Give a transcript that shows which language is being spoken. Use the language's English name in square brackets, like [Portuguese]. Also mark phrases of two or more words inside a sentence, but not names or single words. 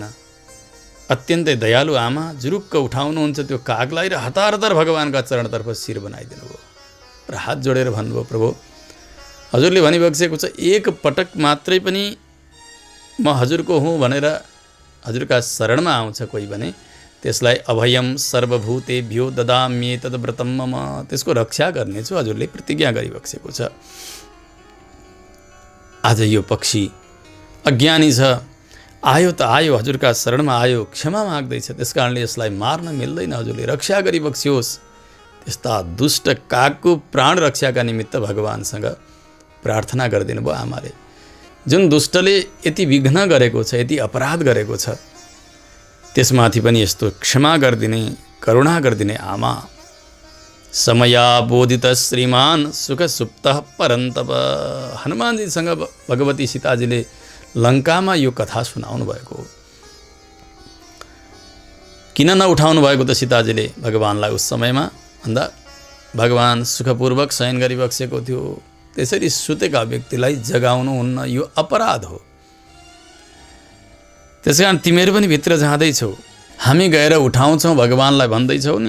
[Nepali] अत्यन्तै दयालु आमा जुरुक्क उठाउनुहुन्छ त्यो कागलाई र हतार भगवानका चरणतर्फ शिर बनाइदिनु भयो र हात जोडेर भन्नुभयो, प्रभु हजुरले भनिबक्सेको छ, एक पटक मात्रै पनि म हजुरको हुँ भनेर हजुरका शरणमा आउँछ कोही भने त्यसलाई [Sanskrit] अभयम सर्वभूतेभ्यो ददाम्येतद् व्रतं मम, [Nepali] त्यसको रक्षा गर्नेछु हजुरले प्रतिज्ञा गरिबक्सेको छ। आज यो पक्षी अज्ञानी छ, आयो त आयो, हजुरका शरणमा आयो, क्षमा माग्दैछ, त्यसकारणले यसलाई मार्न मिल्दैन, हजुरले रक्षा गरिबक्सियोस्। त्यस्ता दुष्ट कागको प्राण रक्षाका निमित्त भगवानसँग प्रार्थना गरिदिनु भयो आमाले। जुन दुष्टले यति विघ्न गरेको छ, यति अपराध गरेको छ, त्यसमाथि पनि यस्तो क्षमा गरिदिने, करुणा गरिदिने आमा। [Sanskrit] समया बोधित श्रीमान सुख सुप्तः परन्तप। [Nepali] हनुमानजीसँग भगवती सीताजीले लङ्कामा यो कथा सुनाउनु भएको हो। किन नउठाउनु भएको त सीताजीले भगवानलाई उस समयमा? भन्दा भगवान सुखपूर्वक शयन गरिबक्सेको थियो। त्यसरी सुतेका व्यक्तिलाई जगाउनु हुन्न, यो अपराध हो। त्यसकारण तिमीहरू पनि भित्र जाँदैछौ, हामी गएर उठाउँछौँ भगवानलाई भन्दैछौ नि।